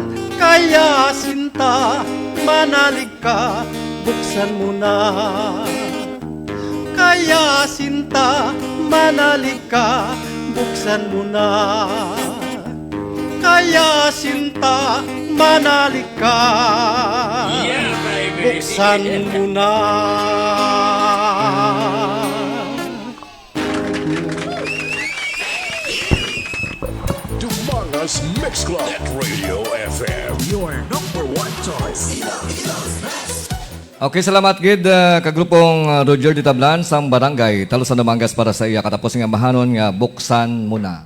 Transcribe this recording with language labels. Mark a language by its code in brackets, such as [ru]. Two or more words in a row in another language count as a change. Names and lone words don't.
[tl] Kaya sinta, manalig ka, buksan mo na. Kaya sinta, manalig ka, buksan mo na. Kaya sinta, manalig ka, [en] Yeah, baby! [tl] buksan mo na. Dumangas Mix Club at Radio FM. [en] Your number one choice. [hil] Okay, salamat gid Kagrupong Roger de Tablan sang barangay Talusan, Dumangas para sa iya katapos ng ambahanon nga Buksan Muna.